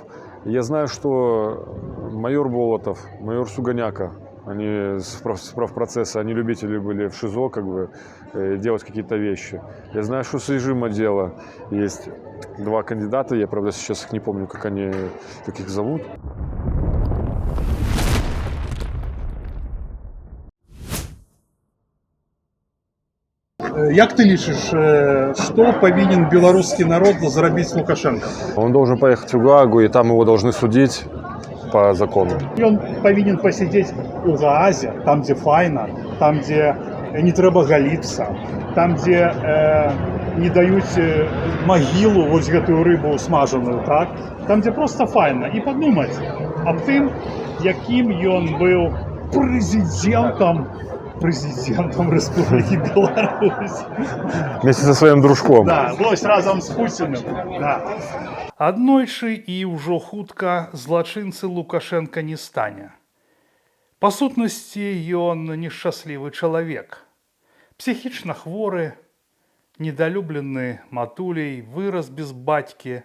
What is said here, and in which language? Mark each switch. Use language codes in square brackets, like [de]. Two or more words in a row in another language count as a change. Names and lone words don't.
[ru] Я знаю, что майор Болотов, майор Суганяка, они с правпроцесса, они любители были в ШИЗО как бы делать какие-то вещи. Я знаю, что с режима дела есть два кандидата. Я, правда, сейчас их не помню, как их зовут. [be] Як ты лічыш, што павінен беларускі народ зрабіць Лукашенко? [ru] Он должен поехать в Гаагу, и там его должны судить по закону. [be] Ён павінен пасядзець у Гаазе, там дзе файна, там дзе не трэба галіцца, там дзе не даюць магілу вось гэтую рыбу смажаную, так? Там дзе проста файна, і падумаць аб тым, якім ён быў прэзідэнтам Рэспублікі Беларусь. [ru] Вместе со своим дружком. [be] Да, вось разам з Пуціным. Да. Аднойчы і ўжо хутка злачынцы Лукашенка не стане. Па сутнасці, ён нешчаслівы чалавек. Псіхічна хворы, недалюблены матуляй, вырас без бацькі.